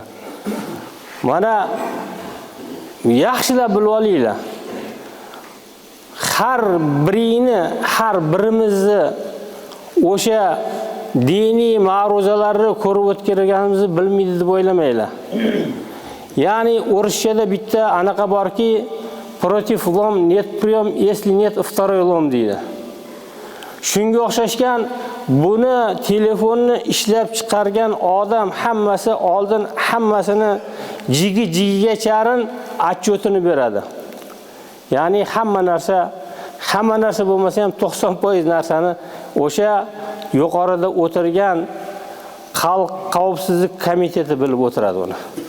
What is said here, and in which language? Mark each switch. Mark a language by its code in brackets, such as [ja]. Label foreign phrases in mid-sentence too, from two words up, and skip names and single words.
[uz] Mana yaxshilab bilib olinglar. Har birimizni o'sha diniy ma'ruzalarni ko'rib o'tganimizni bilmaydi deb o'ylamanglar. Ya'ni o'rischada bitta anaqa borki, [ru] против лом нет прием, если нет второй лом deydi. [uz] Shunga o'xshashgan buni telefonni ishlab chiqargan odam hammasi oldin hammasini jigiga charin отчетini beradi. Ya'ni hamma narsa bo'lmasa ham 90% narsani o'sha yuqorida o'tirgan xalq qavmsizlik komiteti bilib o'tiradi uni.